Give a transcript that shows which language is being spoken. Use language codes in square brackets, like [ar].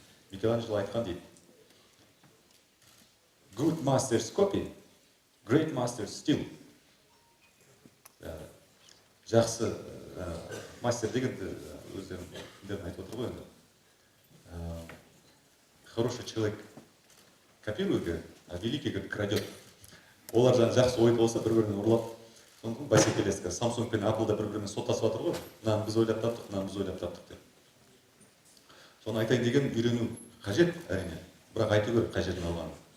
[kk] Микеланджело айтқан дейді: [en] Good masters copy, great masters steal. [kk] Жақсы мастер дегенді өздерін айтып отыр ғой енді. [ru] Хороший человек копирует, а великий как крадет. [kk] Олар жақсы ой болса бір-бірінен ұрлап, сондықтан бәсекелестік. Samsung пен Apple да бір-бірімен соттасып жатыр ғой. Мынаны біз ойлап таптық, мынаны біз ойлап таптық деп. Соны айтайын деген үйрену қажет, әрине. Бірақ айту керек қай жерден алғанын.